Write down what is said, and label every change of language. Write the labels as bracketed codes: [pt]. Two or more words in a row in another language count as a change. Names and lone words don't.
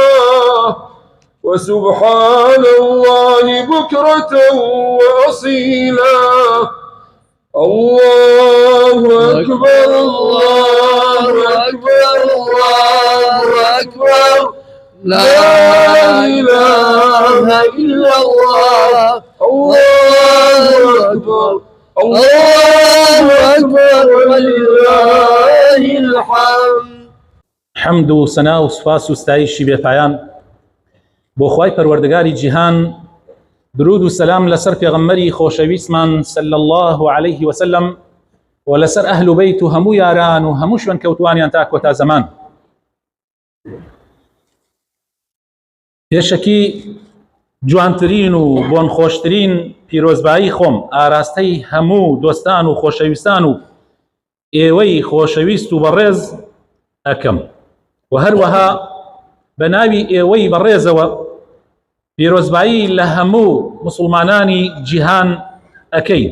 [ar] وسبحان الله بكرة وأصيلا الله أكبر الله أكبر الله أكبر لا إله إلا الله الله أكبر الله أكبر ولله الحمد. [ckb] حمد و سنا و سپاس و ستایشی بێپایان بۆ خوای پەروەردگاری جیهان، درود و سلام لەسەر پێغەمبەری خۆشەویستمان [ar] صلی الله عليه وسلم [ckb] و لەسەر ئەهل و بەیت و هەموو یاران و هەموو شوێن کەوتوانیان تا کۆتا زەمان. پێشەکی جوانترین و بۆن خۆشترین پیرۆزبایی خۆم ئاراستەی هەموو دۆستان و خۆشەویستان و ئێوەی خۆشەویست و بەڕێز ئەکەم و هەروەها بە ناوی ئێوەی بەڕێزەوە پیرۆزبایی لە هەموو مسلمانانی جیهان ئەکەین.